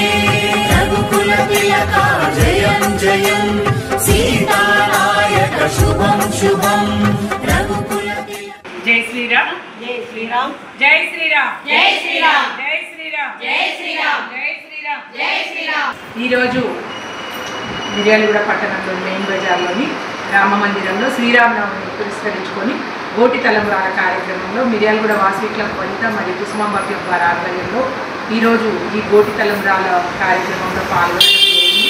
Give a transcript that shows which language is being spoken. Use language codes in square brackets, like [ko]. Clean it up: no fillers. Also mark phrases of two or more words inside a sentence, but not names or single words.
[sa] रघुकुल तिलका जयं जयं, सीतानायक शुभं शुभं, रघुकुल तिलक। [hi] जय श्रीराम, जय श्रीराम, जय श्रीराम, जय श्रीराम, जय श्रीराम, जय श्रीराम, जय श्रीराम, जय श्रीराम। [te] ఈరోజు మిర్యాలగూడ పట్టణంలో మెయిన్ బజార్లోని రామ మందిరంలో శ్రీరామనవమిని పురస్కరించుకొని గోటి తలంబ్రాల కార్యక్రమంలో మిర్యాలగూడ వాసవి క్లబ్ వనిత మరియు కుసుమాంబ క్లబ్ వారి ఆధ్వర్యంలో ఈరోజు ఈ గోటి తలంబ్రాల కార్యక్రమంలో పాల్గొనడం జరిగింది.